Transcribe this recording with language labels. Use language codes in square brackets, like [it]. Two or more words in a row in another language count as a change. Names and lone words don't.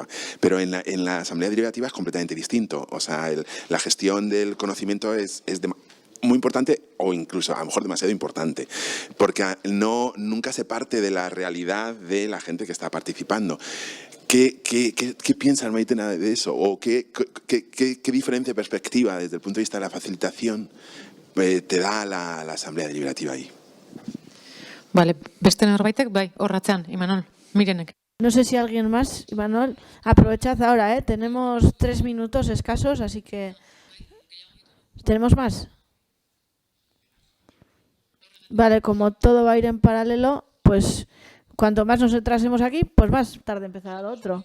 [es] Pero en la asamblea derivativa es completamente distinto. O sea, la gestión del conocimiento es muy importante, o incluso a lo mejor demasiado importante, porque nunca se parte de la realidad de la gente que está participando. ¿Qué piensan, Maitena, de eso? ¿O qué diferencia de perspectiva desde el punto de vista de la facilitación te da la asamblea deliberativa ahí? Vale, [eu] beste norbaitek, bai, horratzean, Imanol, Mirenek. [es] No sé si alguien más, Imanol, aprovechad ahora, tenemos 3 minutos escasos, así que... ¿Tenemos más? Vale, como todo va a ir en paralelo, pues cuanto más nos retrasemos aquí, pues más tarde empezará lo otro.